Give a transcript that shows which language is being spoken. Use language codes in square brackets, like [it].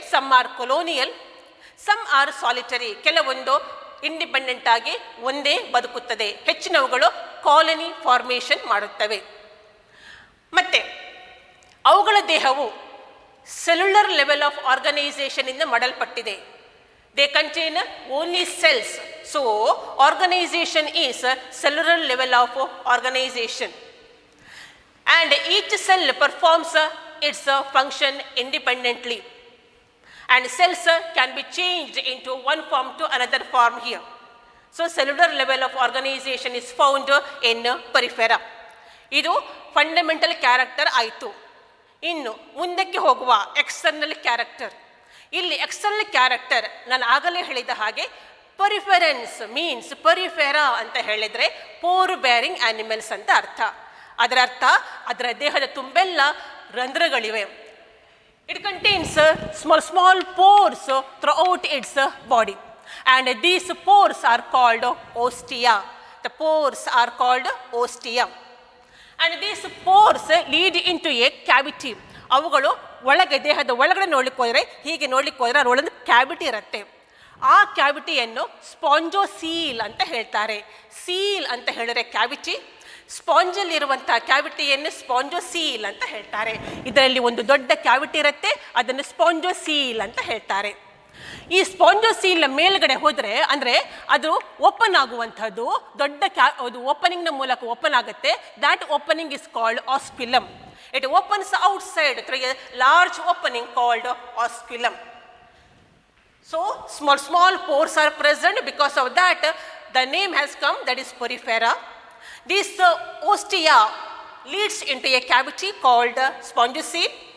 [en] Some are colonial, some are solitary. [kn] ಕೆಲವೊಂದು independent ಆಗಿ ಒಂದೇ ಬದುಕುತ್ತದೆ. ಹೆಚ್ಚಿನವುಗಳು ಕಾಲೋನಿ ಫಾರ್ಮೇಷನ್ ಮಾಡುತ್ತವೆ. ಮತ್ತು ಅವುಗಳ ದೇಹವು ಸೆಲ್ಯುಲರ್ ಲೆವೆಲ್ ಆಫ್ ಆರ್ಗನೈಸೇಷನ್ ಇಂದ ಮಾಡಲ್ಪಟ್ಟಿದೆ. [en] They contain only cells. So, organization is a cellular level of organization. And each cell performs its function independently. And cells can be changed into one form to another form here. So, cellular level of organization is found in periphery. [kn] ಇದು fundamental character ಆಯಿತು. ಇನ್ನು ಮುಂದಕ್ಕೆ ಹೋಗುವ external character. ಇಲ್ಲಿ external character ನಾನು ಆಗಲೇ ಹೇಳಿದ ಹಾಗೆ ಪರಿಫೆರೆನ್ಸ್ ಮೀನ್ಸ್ ಪರಿಫೆರಾ ಅಂತ ಹೇಳಿದರೆ ಪೋರ್ ಬೇರಿಂಗ್ ಆನಿಮಲ್ಸ್ ಅಂತ ಅರ್ಥ. ಅದರ ಅರ್ಥ ಅದರ ದೇಹದ ತುಂಬೆಲ್ಲ ರಂಧ್ರಗಳಿವೆ. [en] It contains small pores throughout its body and these pores are called ostia. The pores are called ostia and these pores lead into a cavity. [kn] ಅವುಗಳು ಒಳಗೆ ದೇಹದ ಒಳಗಡೆ ನೋಡ್ಲಿಕ್ಕೆ ಹೋದರೆ, ಹೀಗೆ ನೋಡ್ಲಿಕ್ಕೆ ಹೋದರೆ ಅದರೊಳಗೆ ಕ್ಯಾವಿಟಿ ಇರುತ್ತೆ. ಆ ಕ್ಯಾವಿಟಿಯನ್ನು ಸ್ಪಾಂಜೋಸೀಲ್ ಅಂತ ಹೇಳ್ತಾರೆ. ಸೀಲ್ ಅಂತ ಹೇಳಿದ್ರೆ ಕ್ಯಾವಿಟಿ, ಸ್ಪಾಂಜಲ್ಲಿರುವಂಥ ಕ್ಯಾವಿಟಿಯನ್ನು ಸ್ಪಾಂಜೋಸೀಲ್ ಅಂತ ಹೇಳ್ತಾರೆ. ಇದರಲ್ಲಿ ಒಂದು ದೊಡ್ಡ ಕ್ಯಾವಿಟಿ ಇರುತ್ತೆ, ಅದನ್ನು ಸ್ಪಾಂಜೋಸೀಲ್ ಅಂತ ಹೇಳ್ತಾರೆ. ಈ ಸ್ಪಾಂಜೋಸೀಲ್ ಮೇಲ್ಗಡೆ ಹೋದರೆ ಅಂದರೆ ಅದು ಓಪನ್ ಆಗುವಂಥದ್ದು, ದೊಡ್ಡ ಅದು ಓಪನಿಂಗ್ನ ಮೂಲಕ ಓಪನ್ ಆಗುತ್ತೆ. [en] That opening is called osculum. It opens outside through a large opening called osculum. So, small pores are present. Because of that, the name has come, that is porifera. This ostia leads into a cavity called spongiocele.